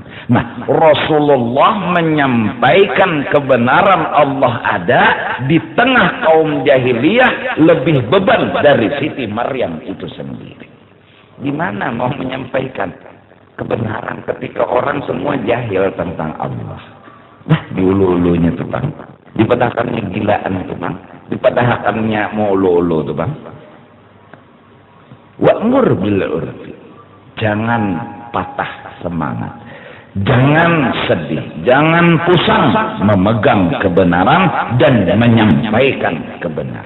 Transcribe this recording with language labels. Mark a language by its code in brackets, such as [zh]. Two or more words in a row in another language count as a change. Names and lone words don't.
[id] Nah, Rasulullah menyampaikan kebenaran Allah ada di tengah kaum jahiliyah lebih beban dari Siti Maryam itu sendiri. Gimana mau menyampaikan kebenaran ketika orang semua jahil tentang Allah? [bjn] Nah, dulu-dulunya tentang Dipadahakannya gilaan tuh bang, dipadahakannya mololo tuh bang. [ar] Wa'mur bil urfi, [id] jangan patah semangat, jangan sedih, jangan pusang memegang kebenaran dan menyampaikan kebenaran.